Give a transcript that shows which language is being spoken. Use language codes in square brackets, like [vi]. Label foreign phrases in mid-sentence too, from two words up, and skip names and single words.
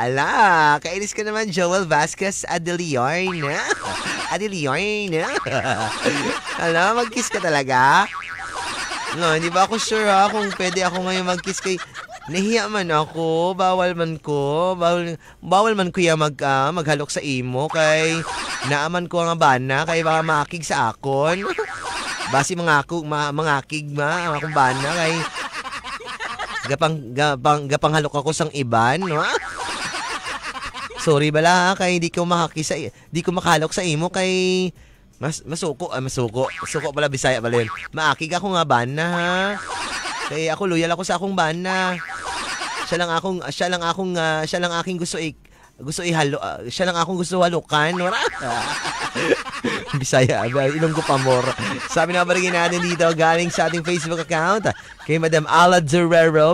[tl] Ala, kainis ka naman, Joel Vasquez Adelion. Adelion. Ala, mag-kiss ka talaga? No, hindi ba ako sure kung pwede ako ngayon mag-kiss kay... [hil] Nahiya man ako, bawal man ko yung maghalok sa imo kay naaman ko nga bana kay baka makig sa akon. Basi mangakig akong bana kay gapang halok ako sang iban, no? Sorry bala kay di ko makalok sa imo kay masuko pala Bisaya pala yun. Maakig ako nga bana ha. Kay ako loyal ako sa akong bana. Siya lang aking gusto halukan. Bisaya, Ilonggo Pamor. [tl] Sabi na barangay natin dito, galing sa ating Facebook account, kay Madam Ala Durero.